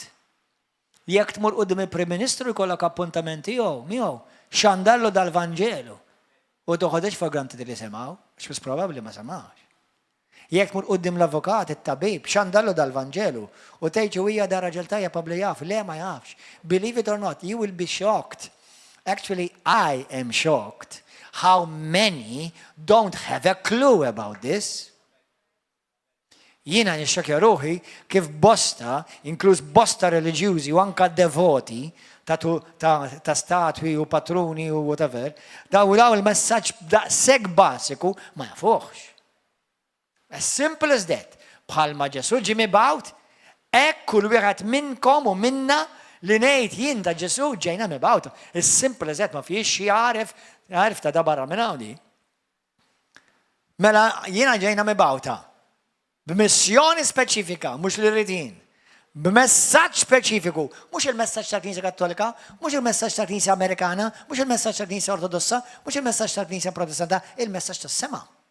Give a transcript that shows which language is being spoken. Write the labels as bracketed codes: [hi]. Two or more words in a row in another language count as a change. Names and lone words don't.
[mt] Jekk tmur quddiem il-Prim Ministru jkollok appuntamenti miegħu xandallu dal-Vanġelu. U toħodx [en] for granted [mt] li semgħu, x'bis probabbli ma semgħux. Jekk tmur quddiem l-avukat, it-tabib, xandallu dal-Vanġelu u tgħid hija da raġel tajjeb qabli jaf, le ma jafx. [en] Believe it or not, you will be shocked. Actually, I am shocked how many don't have a clue about this. [mt] Jiena nixxokja ruħi kif bosta, inkluż bosta reliġjużi u anka devoti ta' statwi u patruni u whatever, daw il-messaġġ daqshekk basiku ma jafuhx. [en] As simple as that. [mt] Bħalma Ġesu ġie mibgħut, hekk kull wieħed minnkom u minna li ngħid jien ta' Ġesu ġejna mibgħut. [en] As simple as that [mt] ma fiex xi għarif ta' barra minn hawn. Mela jiena ġejna mibgħuta b'missjoni speċifika, mhux li rrid jien. B'messaġġ speċifiku, mhux il-messaġġ tal-Knisja Kattolika, mhux il-messaġġ tal-Knisja Amerikana, mhux il-messaġġ tal-Knisja Ortodossa, mhux il-messaġġ tal-Knisja Protestanta, il-messaġġ tas-sema.